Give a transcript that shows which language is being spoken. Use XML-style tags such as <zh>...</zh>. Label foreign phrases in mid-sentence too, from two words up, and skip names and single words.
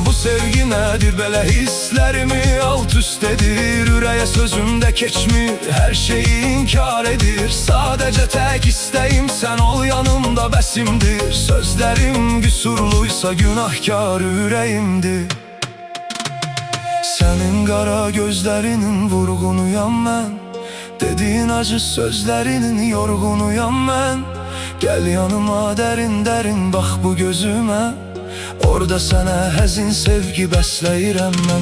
<az>Bu sevgi nədir belə, hisslərimi alt üst edir, ürəyə sözüm də keçmir, hər şeyi inkar edir. Sadəcə tək istəyim sən ol yanımda bəsimdir, sözlərim qüsurluysa günahkar ürəyimdir.</az> <tr>Senin kara gözlerinin vurgunuyam ben, dediğin acı sözlerinin yorgunuyam ben. Gel yanıma derin derin bak bu gözüme, orada sana</tr> <az>həzin sevgi bəsləyirəm mən.</az>